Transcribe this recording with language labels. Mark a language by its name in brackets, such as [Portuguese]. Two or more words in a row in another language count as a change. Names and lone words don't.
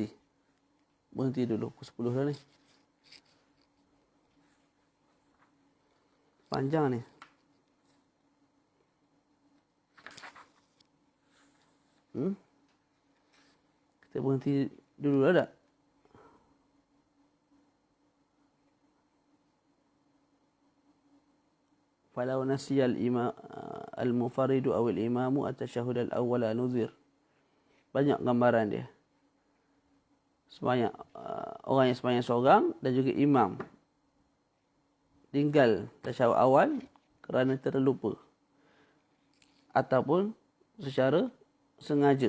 [Malay] Berhenti dulu. Pukul 10 dah ni. Panjang ni. Kita berhenti dulu lah tak? [Arabic] فلو نسي المنفرد أو الإمام التشهد الأول نظر. [Malay] Banyak gambaran dia. Sembahyang, orang yang sembahyang seorang dan juga imam tinggal tasyahud awal kerana terlupa ataupun secara sengaja.